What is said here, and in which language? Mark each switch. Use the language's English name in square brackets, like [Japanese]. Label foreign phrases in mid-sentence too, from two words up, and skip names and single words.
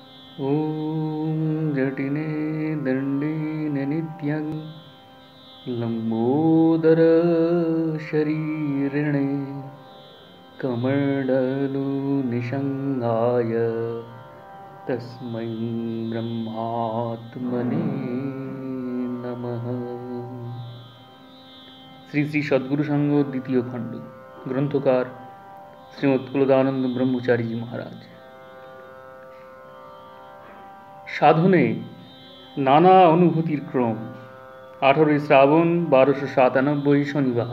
[Sanskrit] ॐ जटिने दण्डिने नित्यं लम्बोदरशरीरिणे कमण्डलुनिषङ्गाय तस्मै ब्रह्मात्मने नमः। [Bangla] শ্রী শ্রী সদ্গুরু সংঘ দ্বিতীয় খণ্ড। গ্রন্থকার শ্রীমৎ কুলদানন্দ ব্রহ্মচারীজি মহারাজ। সাধনে নানা অনুভূতির ক্রম। 18 শ্রাবণ 1297 শনিবার।